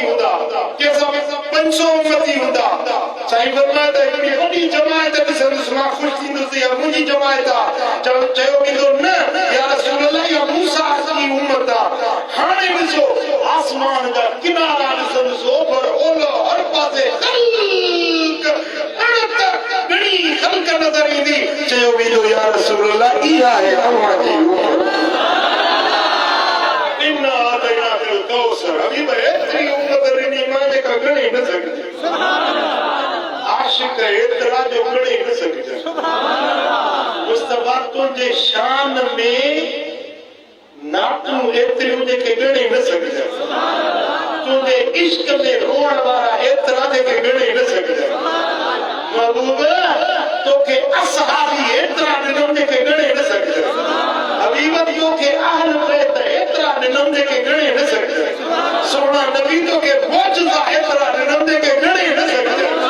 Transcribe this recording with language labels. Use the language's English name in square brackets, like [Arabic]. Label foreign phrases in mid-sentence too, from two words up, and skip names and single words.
[Sindhi] हूंदा कंहिंसां 500 उम्मती हूंदा साईं फरमाए त हिकिड़ी वॾी जमायत ॾिसंदुसि मां ख़ुशि थींदुसि या मुंहिंजी जमायत आहे चयो वेंदो न [Arabic] يا رسول الله [Sindhi] या मूसा जी उम्मत आहे हाणे ॾिसो आसमान जा किनारा ॾिसंदुसि ओभर ओलह हर पासे घणी ख़ल्क़ नज़र ईंदी चयो वेंदो [Arabic] يا رسول الله [Sindhi] इहा आहे अव्हां जी उम्मत [Arabic] إنا أعطينا بالكوثر [Sindhi] हबीब एतिरी उम्मत ॾिनी मां जेका ॻणे न सघिजे आशिक़ एतिरा जो ॻणे न सघिजे मुस्तफा तुंहिंजे शान में नातूं एतिरियूं जेके ॻणे न सघिजे तुंहिंजे इश्क में रोअण वारा एतिरा जेके ॻणे न सघिजे महबूब तोखे असहाबी एतिरा ॾिनमि जेके ॻणे न सघिजे हबीब तोखे अहल बैत एतिरा ॾिनमि जेके ॻणे न सघिजे सोना नबी तोखे मौजज़ा एतिरा ॾिनमि जेके ॻणे न सघिजे